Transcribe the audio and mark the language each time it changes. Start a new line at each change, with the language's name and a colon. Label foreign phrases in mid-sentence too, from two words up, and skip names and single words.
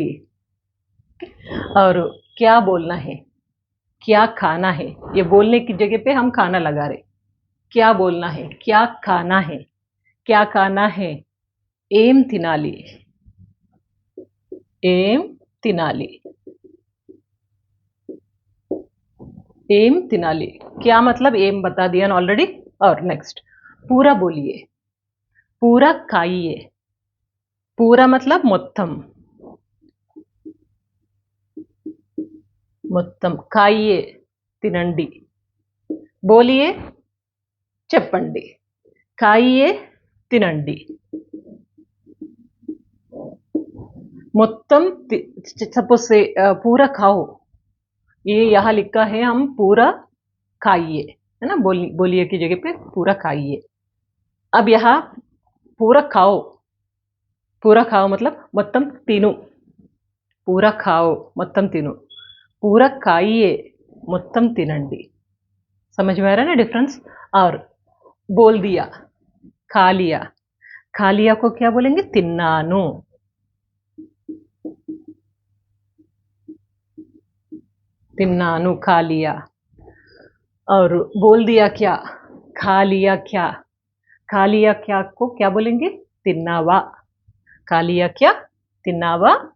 Hindi: और क्या बोलना है, क्या खाना है, ये बोलने की जगह पे हम खाना लगा रहे, क्या बोलना है, क्या खाना है, क्या खाना है,
Telugu: ఏం తినాలి, ఏం తినాలి, ఏం తినాలి,
Hindi: क्या मतलब ఏం बता दिया ऑलरेडी। और नेक्स्ट पूरा बोलिए, पूरा खाइए, पूरा मतलब మొత్తం,
Telugu: మొత్తం, खाइए తినండి, बोलिए చెప్పండి, खाइए తినండి, మొత్తం,
Hindi: सपोज से पूरा खाओ, ये यहाँ लिखा है हम पूरा खाइए, है ना, बोलिए की जगह पे पूरा खाइए। अब यहाँ पूरा खाओ, पूरा खाओ मतलब
Telugu: మొత్తం తిను,
Hindi: पूरा खाओ
Telugu: మొత్తం తిను,
Hindi: पूरा खाइए
Telugu: మొత్తం తినండి,
Hindi: समझ में आ रहा है ना डिफरेंस। और बोल दिया, खा लिया, खा लिया को क्या बोलेंगे,
Telugu: తిన్నాను, తిన్నాను,
Hindi: खा लिया। और बोल दिया क्या, खा लिया क्या, खा लिया क्या को क्या बोलेंगे, తిన్నావా, खा लिया क्या, తిన్నావా।